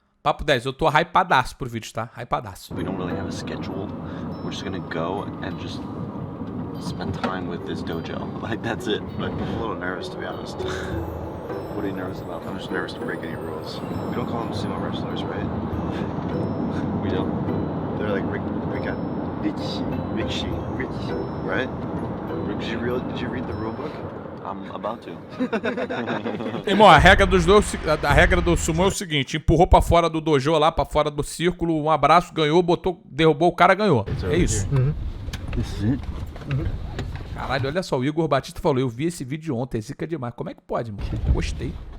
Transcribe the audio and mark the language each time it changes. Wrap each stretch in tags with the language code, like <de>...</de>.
<pt>Papo 10, eu tô hypadaço pro vídeo, tá? Hypadaço.</pt> <en>We don't really have a schedule. We're just gonna go and just spend time with this dojo. Like, that's it. But I'm a little nervous, to be honest. What are you nervous about? I'm just nervous to break any rules. We don't call them sumo wrestlers, right? We don't. They're like Rikishi, right? Did you read the rule book? I'm about to.</en> <pt>Irmão, a regra do sumo é o seguinte: empurrou pra fora do dojo lá, pra fora do círculo, um abraço, ganhou, botou, derrubou o cara, ganhou. É isso. Caralho, olha só, o Igor Batista falou, eu vi esse vídeo ontem, é zica demais. Como é que pode, mano? Gostei.</pt>